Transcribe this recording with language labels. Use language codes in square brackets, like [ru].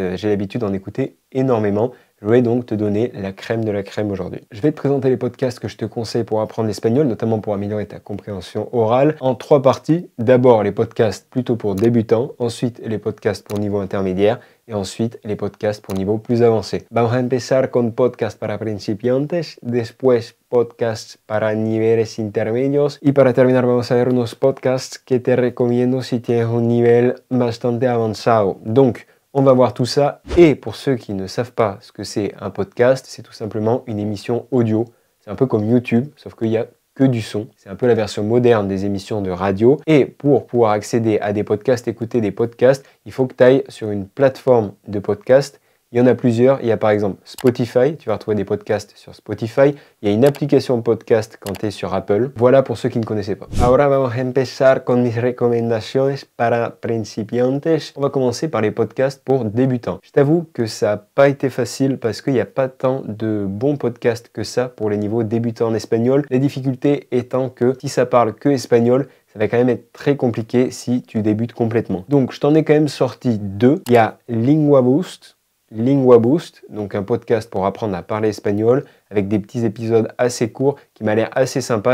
[fr] J'ai l'habitude d'en écouter énormément. Je vais donc te donner la crème de la crème aujourd'hui. Je vais te présenter les podcasts que je te conseille pour apprendre l'espagnol, notamment pour améliorer ta compréhension orale, en 3 parties. D'abord les podcasts plutôt pour débutants, ensuite les podcasts pour niveau intermédiaire, et ensuite les podcasts pour niveau plus avancé. [es] Vamos a empezar con podcast para principiantes, después podcasts para niveles intermedios, y para terminar vamos a ver unos podcasts que te recomiendo si tienes un nivel bastante avanzado. [fr] Donc, on va voir tout ça, et pour ceux qui ne savent pas ce que c'est un podcast, c'est tout simplement une émission audio. C'est un peu comme YouTube, sauf qu'il n'y a que du son. C'est un peu la version moderne des émissions de radio. Et pour pouvoir accéder à des podcasts, écouter des podcasts, il faut que tu ailles sur une plateforme de podcast. Il y en a plusieurs. Il y a par exemple Spotify. Tu vas retrouver des podcasts sur Spotify. Il y a une application podcast quand tu es sur Apple. Voilà pour ceux qui ne connaissaient pas. [es] Ahora vamos a empezar con mis recomendaciones para principiantes. [fr] On va commencer par les podcasts pour débutants. Je t'avoue que ça n'a pas été facile parce qu'il n'y a pas tant de bons podcasts que ça pour les niveaux débutants en espagnol. La difficulté étant que si ça parle que espagnol, ça va quand même être très compliqué si tu débutes complètement. Donc je t'en ai quand même sorti 2. Il y a Lingua Boost, donc un podcast pour apprendre à parler espagnol avec des petits épisodes assez courts qui m'a l'air assez sympa.